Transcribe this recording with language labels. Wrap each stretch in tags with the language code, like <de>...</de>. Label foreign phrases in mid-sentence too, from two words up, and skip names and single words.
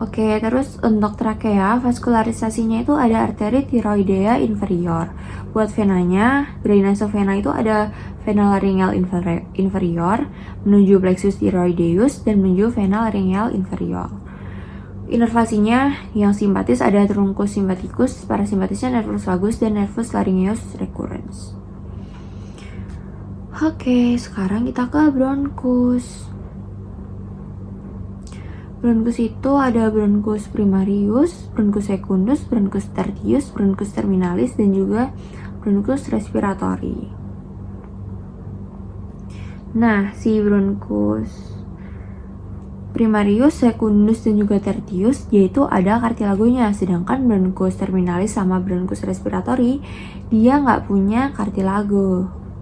<id>Oke, terus untuk trakea, vaskularisasinya itu ada arteri tiroidea inferior. Buat venanya, drainase vena itu ada vena laryngeal inferior menuju</id> <la>plexus thyroideus</la> <id>dan menuju vena laryngeal inferior. Inervasinya yang simpatis ada</id> <la>truncus sympathicus,</la> <id>parasimpatisnya</id> <la>nervus vagus</la> <id>dan</id> <la>nervus laryngeus recurrens.</la> <id>Oke, sekarang kita ke bronkus. Bronkus itu ada bronkus primarius, bronkus secundus, bronkus tertius, bronkus terminalis, dan juga bronkus respiratori. Nah, si bronkus primarius, secundus, dan juga tertius, yaitu ada kartilagonya. Sedangkan bronkus terminalis sama bronkus respiratori, dia nggak punya kartilago.</id>